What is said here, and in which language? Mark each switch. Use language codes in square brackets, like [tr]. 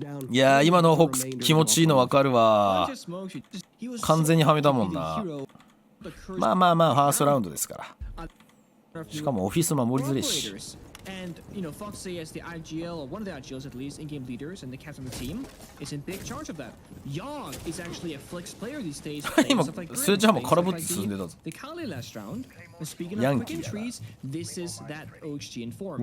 [ja] いや今のホックス気持ちいいの分かるわ。完全にはめたもんな。まあまあまあファーストラウンドですから。しかもオフィス守りづれし。 [en] And Foxy as the IGL, or one of the IGLs at least, in-game leaders and the captain of the team, is in big charge of that. Yogg is actually a flex player these days. [ja] 今スレッジハンマー空振って進んでたぞ。 [en] The Kali last round. And speaking of quick entries, this is that OXG in form.